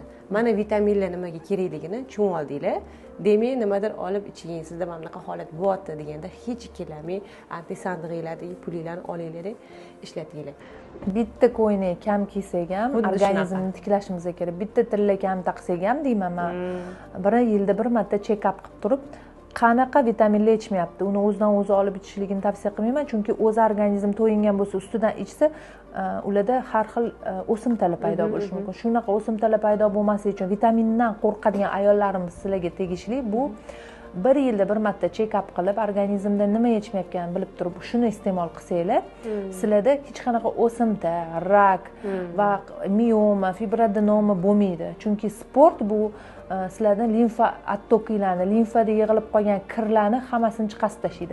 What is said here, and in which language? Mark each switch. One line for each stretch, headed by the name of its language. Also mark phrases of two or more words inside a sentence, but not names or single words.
Uzbek: Mana vitaminlar nimaga kerakligini tushunib oldinglar. Demak, nimadir olib iching, sizda mana bunaqa holat bo'lyapti deganda hech ikkilanmay antisandig'inglardagi pulinglarni olinglar, ishlatinglar. Bitta ko'yni kam kiysak ham organizmni tiklashimiz kerak. Bitta tilla kam taqsak ham deyman men. Bir yilda bir marta check-up qilib turib, qanaqa vitaminlar ichmayapti, uni o'zidan o'zi olib ichishligini tavsiya qilmayman, chunki o'z organizm to'yingan bo'lsa, ustidan ichsa, ularda har xil o'simtalar paydo bo'lishi mumkin. Shunaqa o'simtalar paydo bo'lmasligi uchun vitamindan qo'rqadigan ayollarimiz sizlarga tegishli. Bu bir yilda bir marta check-up qilib, organizmda nima yetishmayotganini bilib turib, shuni iste'mol qilsanglar, sizlarda hech qanaqa o'simta, rak va mioma, fibroadenoma bo'lmaydi. Chunki sport bu sizlardan limfa ottokinglarni, limfada yig'ilib qolgan kirlarni hammasini chiqarib tashlaydi.